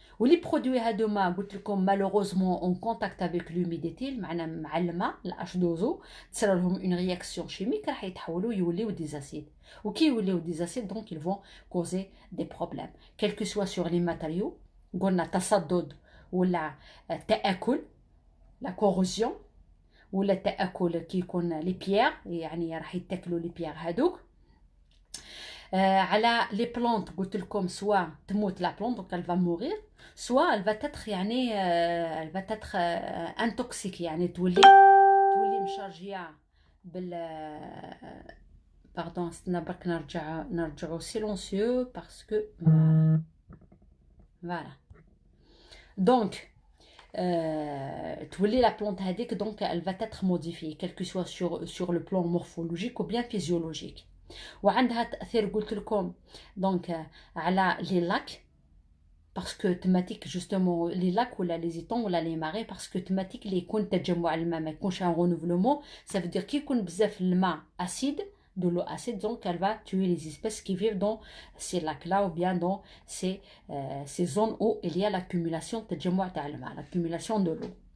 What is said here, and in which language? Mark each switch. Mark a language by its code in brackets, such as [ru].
[ar] ولي برودوي هادوما قلت لكم [fr] malheureusement en contact avec l'humidité [ar] معنا مع الماء H2O تصير لهم [fr] une réaction chimique [ar] راح يتحولوا يوليو [fr] des acides. [ar] وكي يوليو [fr] des acides donc ils vont causer des problèmes quel que soit sur les matériaux. [ar] قلنا تصدد ولا تآكل لا كوروزيون ولا تآكل كي يكون لي بيير يعني راح يتاكلوا لي بيير هذوك. على لي بلانت قلت لكم سوا تموت لا بلانت دونك [fr] elle va mourir soit elle va être [ar] يعني [fr] elle va être intoxique [ar] يعني تولي مشارجيه بال باردون استنى برك نرجعوا سيلونسيو باسكو voilà. [fr] Donc, la plante donc elle va être modifiée, quel que soit sur le plan morphologique ou bien physiologique. [ar] وعندها تأثير قلت لكم [fr] donc على les lacs parce que thématique justement les lacs ولا les étangs ولا les marais parce que thématique [ar] اللي يكون تجمع الماء ما يكونش [fr] un renouvellement ça veut dire [ar] كي يكون بزاف الماء [fr] acide de l'eau acide, donc elle va tuer les espèces qui vivent dans ces lacs-là ou bien dans ces zones où il y a l'accumulation l'accumulation de l'eau.